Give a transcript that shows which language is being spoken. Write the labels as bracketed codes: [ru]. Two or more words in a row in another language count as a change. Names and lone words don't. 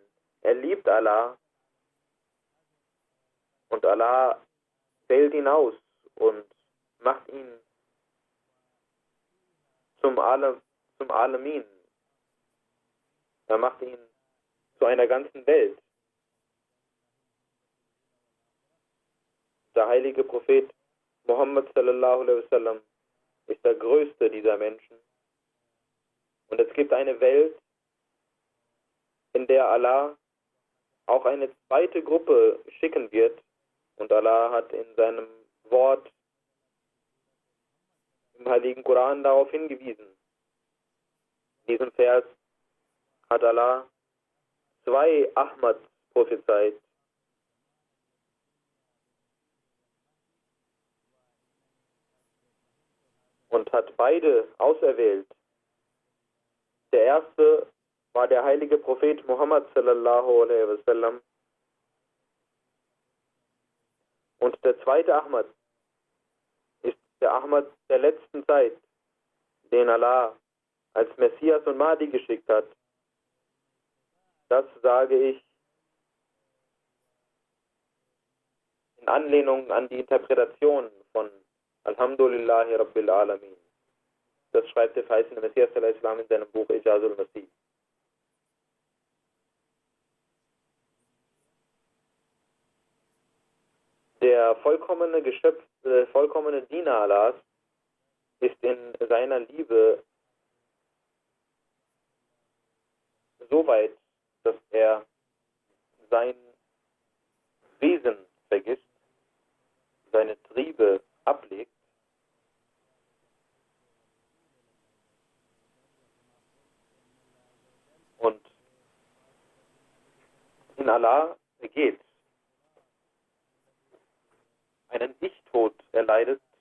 [de] Er liebt Allah und Allah wählt ihn aus und macht ihn zum Alamin. Er macht ihn zu einer ganzen Welt. Der heilige Prophet Muhammad [ar] صلى الله عليه وسلم [de] ist der größte dieser Menschen. Und es gibt eine Welt, in der Allah auch eine zweite Gruppe schicken wird. Und Allah hat in seinem Wort im heiligen Koran darauf hingewiesen. In diesem Vers hat Allah zwei Ahmads prophezeit. Und hat beide auserwählt. Der erste war der heilige Prophet Muhammad [ar] صلى الله عليه وسلم. [de] Und der zweite Ahmad ist der Ahmad der letzten Zeit, den Allah als Messias und Mahdi geschickt hat. Das sage ich in Anlehnung an die Interpretation von [ar] الحمد لله رب العالمين. [de] Das schreibt der verheißene Messias [ar] صلى الله عليه وسلم [de] in seinem Buch Ijazul Masih. Der vollkommene Diener Allahs ist in seiner Liebe so weit, dass er sein Wesen vergisst, seine Triebe ablegt und in Allah vergeht, einen Ich-Tod erleidet.